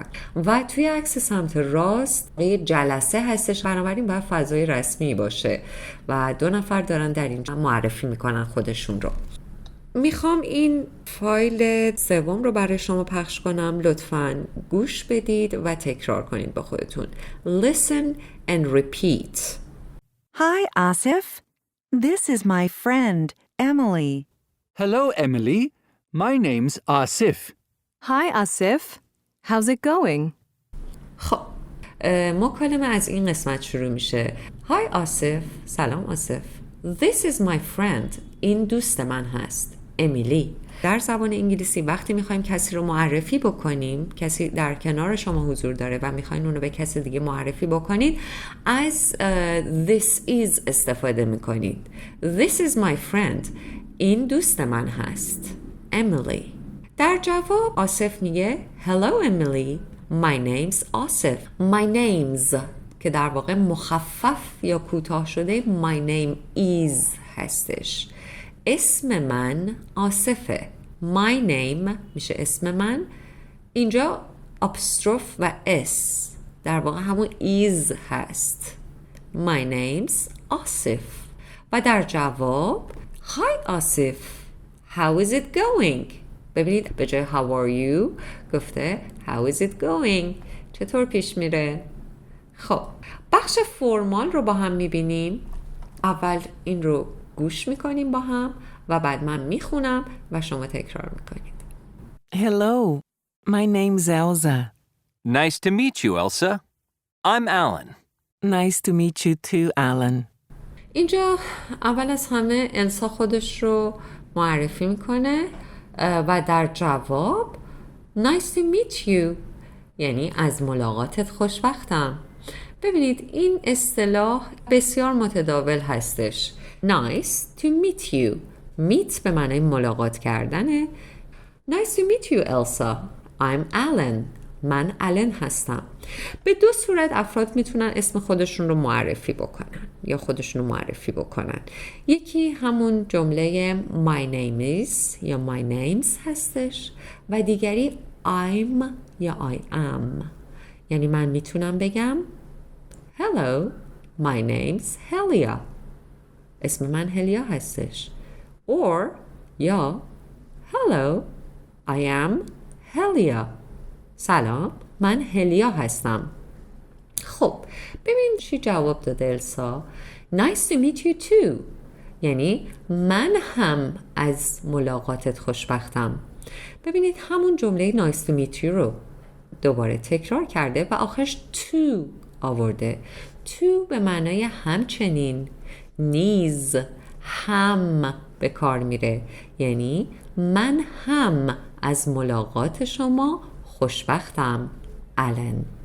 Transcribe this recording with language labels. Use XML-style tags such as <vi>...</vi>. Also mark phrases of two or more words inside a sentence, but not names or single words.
<fa>و توی عکس سمت راست یه جلسه هستش، بنابراین باید فضای رسمی باشه و 2 نفر دارن در اینجا معرفی میکنن خودشون رو. میخوام این فایل سوم رو برای شما پخش کنم. لطفاً گوش بدید و تکرار کنید با خودتون.</fa> <en>Listen and repeat. Hi, Asif. This is my friend, Emily. Hello, Emily. My name's Asif. Hi, Asif. How's it going?</en> <fa>خب مکالمه از این قسمت شروع میشه. Hi آصف. سلام آصف.</fa> <en>This is my friend.</en> <fa>این دوست من هست. امیلی. در زبان انگلیسی وقتی میخوایم کسی رو معرفی بکنیم، کسی در کنار شما حضور داره و میخواین اونو به کسی دیگه معرفی بکنید، از</fa> <en>this is</en> <fa>استفاده میکنید.</fa> <en>This is my friend.</en> <fa>این دوست من هست. Emily. در جواب آصف میگه Hello Emily.</fa> <en>My name's</en> <fa>آصف.</fa> <en>My name's</en> <fa>که در واقع مخفف یا کوتاه شده</fa> <en>My name is</en> <fa>هستش. اسم من آصفه.</fa> <en>My name</en> <fa>میشه اسم من. اینجا apostrophe و s در واقع همون is هست.</fa> <en>My name's</en> <fa>آصف. و در جواب Hi آصف.</fa> <en>How is it going?</en> <fa>ببینید به جای</fa> <en>how are you</en> <fa>گفته</fa> <en>how is it going؟</en> <fa>چطور پیش میره؟ خب بخش فرمال رو با هم میبینیم. اول این رو گوش میکنیم با هم و بعد من میخونم و شما تکرار میکنید.</fa> <en>Hello, my name's Elsa. Nice to meet you, Elsa. I'm Alan. Nice to meet you too, Alan.</en> <fa>اینجا اول از همه السا خودش رو معرفی میکنه و در جواب</fa> <en>Nice to meet you</en> <fa>یعنی از ملاقاتت خوشبختم. ببینید این اصطلاح بسیار متداول هستش.</fa> <en>Nice to meet you. meet</en> <fa>به معنای ملاقات کردنه.</fa> <en>Nice to meet you Elsa. I'm Alan.</en> <fa>من آلن هستم. به دو صورت افراد میتونن اسم خودشون رو معرفی بکنن یا خودشون رو معرفی بکنن. یکی همون جمله</fa> <en>my name is</en> <fa>یا</fa> <en>my names</en> <fa>هستش و دیگری I'm یا</fa> <en>I am.</en> <fa>یعنی من میتونم بگم</fa> <en>Hello, my name's Helia.</en> <fa>اسم من هلیا هستش. Or یا</fa> <en>Hello, I am Helia.</en> <fa>سلام من هلیا هستم. خب ببین چی جواب داده السا.</fa> <en>Nice to meet you too.</en> <fa>یعنی من هم از ملاقاتت خوشبختم. ببینید همون جمله</fa> <en>nice to meet you</en> <fa>رو دوباره تکرار کرده و آخرش to آورده. to به معنای همچنین، نیز، هم به کار میره. یعنی من هم از ملاقات شما خوشبختم آلن.</fa>